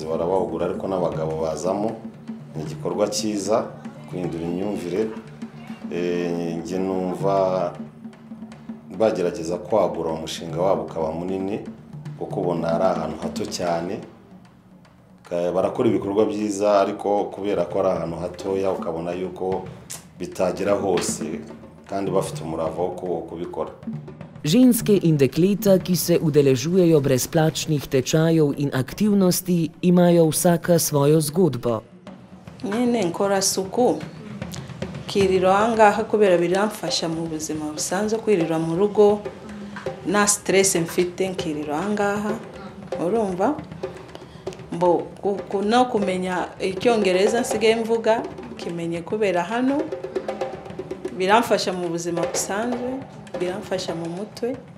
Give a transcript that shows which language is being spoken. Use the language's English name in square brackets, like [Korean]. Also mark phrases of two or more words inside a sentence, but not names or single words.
[Kinyarwanda] barabahugura ariko n'abagabo bazamo ni igikorwa cyiza guhindura imyumvire nge numva bagerageza kwagura umushinga wabo ukaba munini kuko ubona ari ahantu hato cyane barakora ibikorwa byiza ariko kubera ko ari ahantu hatoya ukabona yuko bitagera hose kandi bafite umurava wo kubikora. [Slovenian] Ženske in dekleta, ki se udeležujejo brezplačnih tečajev in aktivnosti, imajo vsaka svojo zgodbo. [Kinyarwanda] Nyine nkora suku kiriro ahangaha kubera biramfasha mu buzima busanzwe kwirira mu rugo na stress mfite nkiriro ahangaha urumva mbo no kumenya icyongereza nsigaye mvuga kimenye kubera hano biramfasha mu buzima busanzwe biramfasha mu mutwe